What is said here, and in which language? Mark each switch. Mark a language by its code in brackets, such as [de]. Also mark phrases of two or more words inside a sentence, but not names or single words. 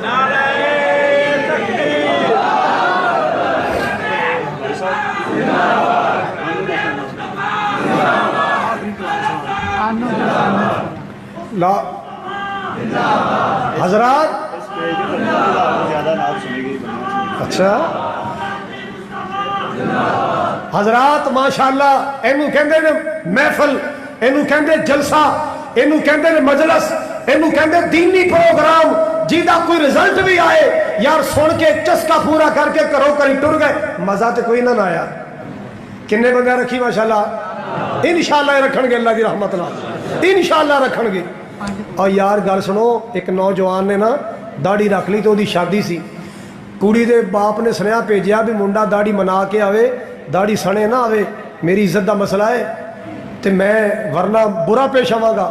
[pa] لا حضرات اچھا حضرات ماشاءاللہ اینو کہندے نے محفل، اینو کہندے جلسہ، اینو کہندے نے مجلس، اینو کہندے دینی پروگرام جیدہ کوئی رزلٹ بھی آئے یار سن کے چسکا پورا کر کے کرو کری ٹر گئے، مزہ تے کوئی نہ آیا۔ کنے بندہ رکھی ماشاءاللہ؟ انشاءاللہ رکھن گے، اللہ دی رحمت اللہ انشاءاللہ رکھن گے۔ اور یار گل سنو، ایک نوجوان نے نا داڑھی رکھ لی تو دی شادی سی، کڑی دے باپ نے سنیا بھیجیا بھی منڈا داڑھی منا کے آوے، داڑھی سنے نہ آوے، میری عزت دا مسئلہ ہے تے میں ورنہ برا پیش آواں گا۔